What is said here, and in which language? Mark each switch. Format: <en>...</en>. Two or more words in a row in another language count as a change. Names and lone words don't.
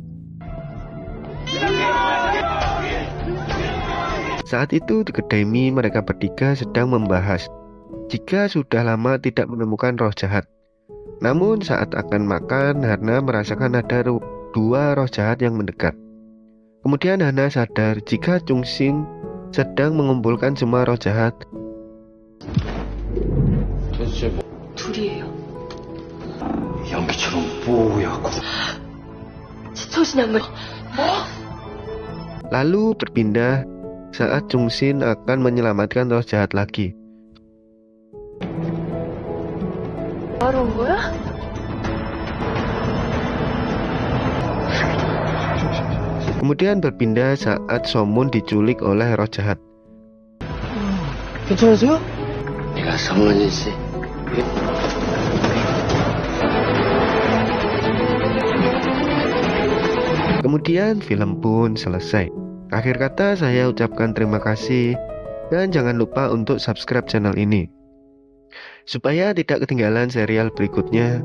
<id>Saat itu di kedai mie mereka bertiga sedang membahas jika sudah lama tidak menemukan roh jahat. Namun saat akan makan, Hana merasakan ada 2 roh jahat yang mendekat. Kemudian Hana sadar jika Jungshin sedang mengumpulkan semua roh jahat.</id> <ko>도대체 뭐 둘이에요. 연기처럼 뽀얗고 지청신이 한 번.</ko> <id>Lalu berpindah saat Jungshin akan menyelamatkan roh jahat lagi.</id> <ko>바로 온 거야?</ko> <id>Kemudian berpindah saat Somun diculik oleh roh jahat.</id> <ko>괜찮으세요? 네가 소문이지.</ko> <id>Kemudian film pun selesai. Akhir kata saya ucapkan terima kasih dan jangan lupa untuk</id> <en>subscribe channel</en> <id>ini supaya tidak ketinggalan serial berikutnya.</id>